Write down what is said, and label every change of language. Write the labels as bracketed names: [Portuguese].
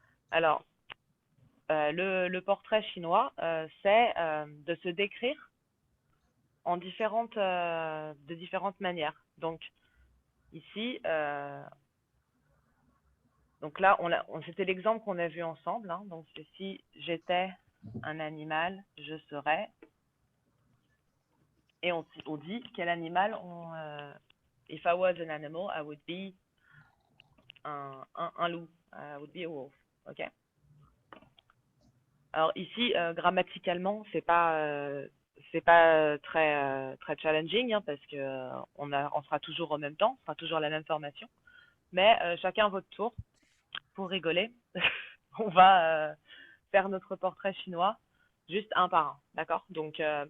[French] Alors, le portrait chinois, c'est de se décrire en de différentes manières. Donc, ici, donc là, c'était l'exemple qu'on a vu ensemble. Hein. Donc, si j'étais un animal, je serais. Et on dit quel animal [English] if I was an animal, I would be [French] un loup. [English] I would be a wolf. Ok. [French] Alors ici, grammaticalement, c'est pas très challenging hein, parce que on sera toujours en même temps, on sera toujours la même formation. Mais chacun votre tour. Pour rigoler, on va faire notre portrait chinois juste un par un, d'accord? Donc,